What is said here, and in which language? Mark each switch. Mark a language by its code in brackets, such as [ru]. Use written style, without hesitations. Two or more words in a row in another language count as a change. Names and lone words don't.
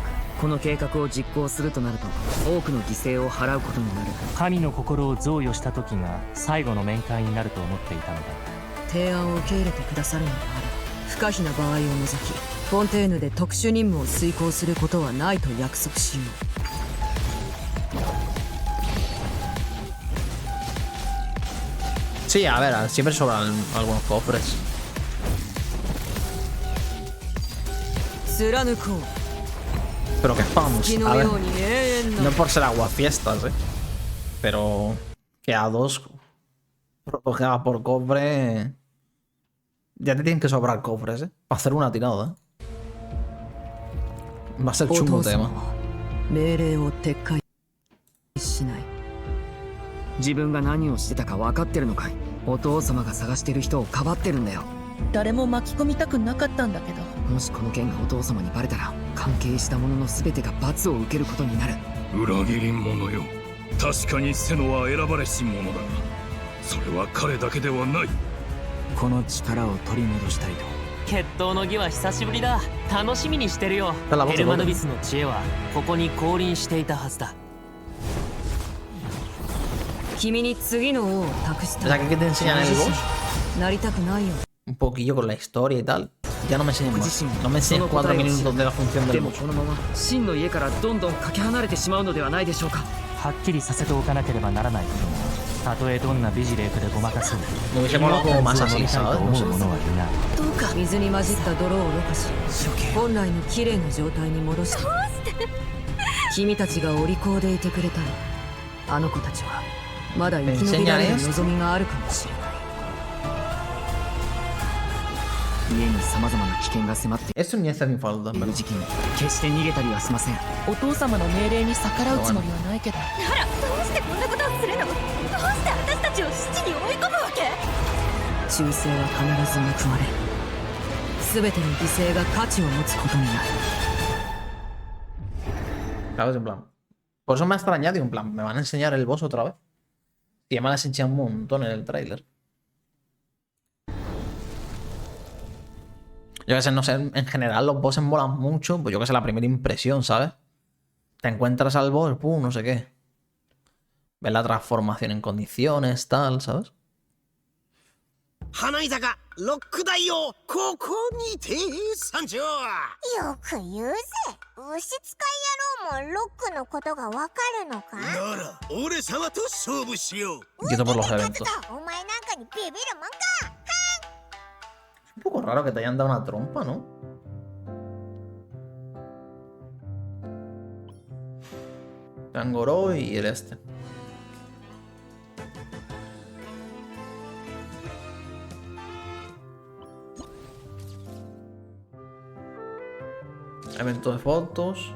[ja] この計画を実行するとなると多くの犠牲を払うことになる。神の心を贈与した時が最後の面会になると思っていたのだ。提案を受け入れてくださるのであれば不可避な場合を除きフォンテーヌで特殊任務を遂行することはないと約束しよう。 [es] Sí, a ver, siempre sobran algunos cofres. [ja] 貫こう。 [es] Pero que spams, a ver, no por ser aguafiestas, pero que a 2 protegidas por cofre ya te tienen que sobrar cofres, para hacer una tirada, Va a ser chungo tema. [ja] 命令を撤回しない。自分が何をしてたか分かってるのかい。お父様が探してる人をかばってるんだよ。誰も巻き込みたくなかったんだけど。もしこの件がお父様にバレたら関係した者の全てが罰を受けることになる。裏切り者よ。確かにセノは選ばれし者だがそれは彼だけではない。この力を取り戻したいと。決闘の儀は久しぶりだ。楽しみにしてるよ。ヘルマヌビスの知恵はここに降臨していたはずだ。君に次の王を託した。 [es] ¿Sabes qué te enseñan en el boss? [ja] なりたくないよ。 [es] Un poquillo con la historia y tal. Ya no me enseñes más. No me enseñes 4 minutos de la función del boss. [ja] 真の家からどんどんかけ離れてしまうのではないでしょうか。はっきりさせておかなければならないことも、たとえどんなビジレークでごまかそうと、 [es] Me hubiese molado como más así, ¿sabes? [ja] 思う者はいない。どうか水に混じった泥をろ過し、本来の綺麗な状態に戻して。君たちがお利口でいてくれたら、あの子たちはまだ生き延びられる望みがあるかもしれない。家に様々な危険が迫っている時期に決して逃げたりはしません。お父様の命令に逆らうつもりはないけど。ならどうしてこんなことをするの？どうして私たちを死地に追い込むわけ？忠誠は必ず報われる。全ての犠牲が価値を持つことになる。 [es] ¿Sabes? En plan. Por eso me ha extrañado, en plan, ¿me van a enseñar el boss otra vez? Y ya me lo has enseñado un montón en el tráiler. Yo que sé, no sé, en general los bosses molan mucho, pues yo que sé, la primera impresión, ¿sabes? Te encuentras al boss, pum, no sé qué. Ves la transformación en condiciones, tal, ¿sabes? [ja] 花井坂ロック大王ここにて参上。よく言うぜ。牛使い野郎もロックのことがわかるのか？なら俺様と勝負しよう。 [es] Quito por los eventos. [ja] お前なんかにビビるもんか。 [es] Es un poco raro que te hayan dado una trompa, ¿no? Tangoro y el este. Evento de fotos.